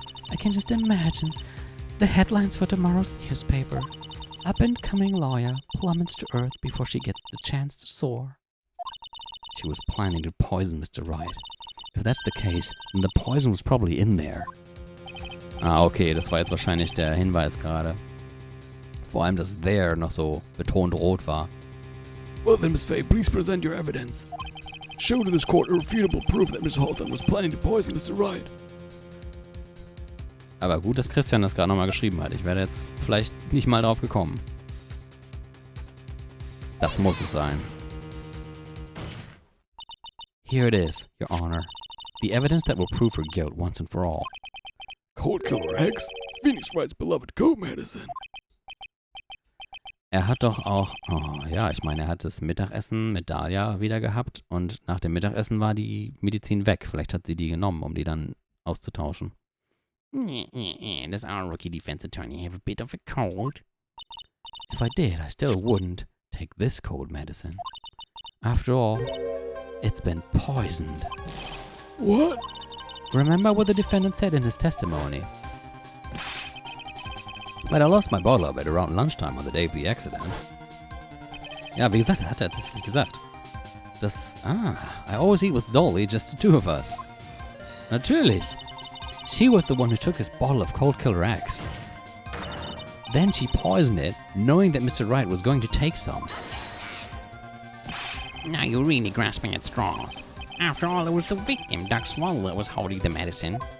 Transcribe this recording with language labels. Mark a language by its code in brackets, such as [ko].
[en] I can just imagine the headlines for tomorrow's newspaper. Up-and-coming lawyer plummets to earth before she gets the chance to soar. She was planning to poison Mr. Wright. If that's the case, then the poison was probably in there. [de] Ah, okay, das war jetzt wahrscheinlich der Hinweis gerade. Vor allem, dass there noch so betont rot war. [en] Well then, Miss Fay, please present your evidence. Show to this court irrefutable proof that Miss Hawthorne was planning to poison Mr. Wright. [de] Aber gut, dass Christian das gerade nochmal geschrieben hat. Ich wäre jetzt vielleicht nicht mal drauf gekommen. Das muss es sein. [en] Here it is, Your Honor. The evidence that will prove her guilt once and for all. Cold Killer X? Phoenix Wright's beloved cold medicine. [de] Er hat doch auch, oh ja, ich meine, er hat das Mittagessen mit Dahlia wieder gehabt und nach dem Mittagessen war die Medizin weg. Vielleicht hat sie die genommen, um die dann auszutauschen. [en] Does our rookie defense attorney have a bit of a cold? If I did, I still wouldn't take this cold medicine. After all, it's been poisoned. What? Remember what the defendant said in his testimony? But I lost my bottle of it around lunchtime on the day of the accident. [de] Ja, wie gesagt, hat er tatsächlich gesagt. [en] I always eat with Dolly, just the two of us. [de] Natürlich. [en] She was the one who took his bottle of Cold Killer X. Then she poisoned it, knowing that Mr. Wright was going to take some. Now you're really grasping at straws. After all, it was the victim, Doc Swallow, that was holding the medicine.